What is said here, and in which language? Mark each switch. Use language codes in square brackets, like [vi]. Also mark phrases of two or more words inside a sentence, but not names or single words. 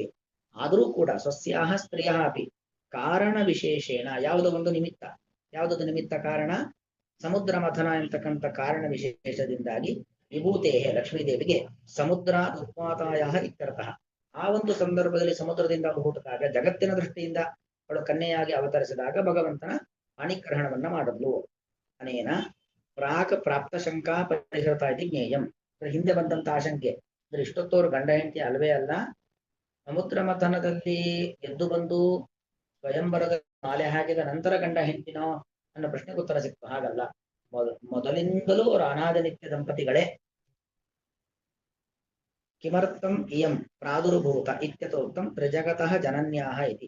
[kn] ಆದರೂ ಕೂಡ [sa] ಸ್ವಸ್ಯಾಹ ಸ್ತ್ರೀಯ ಅಪಿ ಕಾರಣ ವಿಶೇಷೇಣ, [kn] ಯಾವುದೋ ಒಂದು ನಿಮಿತ್ತ, ಯಾವುದೊಂದು ನಿಮಿತ್ತ ಕಾರಣ ಸಮುದ್ರ ಮಥನ ಎಂತಕ್ಕಂಥ ಕಾರಣ ವಿಶೇಷದಿಂದಾಗಿ ವಿಭೂತೇಹೆ ಲಕ್ಷ್ಮೀದೇವಿಗೆ [sa] ಸಮುದ್ರ ಉತ್ಪಾತಾಯ ಇತ್ಯರ್ಥಃ. [kn] ಆ ಒಂದು ಸಂದರ್ಭದಲ್ಲಿ ಸಮುದ್ರದಿಂದ ಅವಳು ಹುಟ್ಟಿದಾಗ, ಜಗತ್ತಿನ ದೃಷ್ಟಿಯಿಂದ ಅವಳು ಕನ್ಯೆಯಾಗಿ ಅವತರಿಸಿದಾಗ ಭಗವಂತನ ಪಾಣಿಗ್ರಹಣವನ್ನ ಮಾಡಿದ್ಲು. [sa] ಅನೇನ ಪ್ರಾಕ್ ಪ್ರಾಪ್ತ ಶಂಕಾ ಪರಿಹೃತ ಇತಿ ಜ್ಞೇಯಂ. [kn] ಹಿಂದೆ ಬಂದಂತ ಆಶಂಕೆ ಅಂದ್ರೆ ಇಷ್ಟೊತ್ತವರು ಗಂಡ ಹೆಂಡತಿ ಅಲ್ವೇ ಅಲ್ಲ, ಸಮುದ್ರ ಮಥನದಲ್ಲಿ ಎದ್ದು ಬಂದು ಸ್ವಯಂವರದ ಮಾಲೆ ಹಾಕಿದ ನಂತರ ಗಂಡ ಹೆಂಡತಿನೋ ಅನ್ನೋ ಪ್ರಶ್ನೆಗೆ ಉತ್ತರ ಸಿಕ್ತು. ಹಾಗಲ್ಲ, ಮೊದಲಿಂದಲೂ ಅವರು ಅನಾದಿ ನಿತ್ಯ ದಂಪತಿಗಳೇ. [sa] ಕಿಮರ್ಥಂ ಇಯಂ ಪ್ರಾದುರ್ಭೂತ ಇತ್ಯಥೋಕ್ತಂ ತ್ರಿಜಗತಃ ಜನನ್ಯಾಹ ಇತಿ.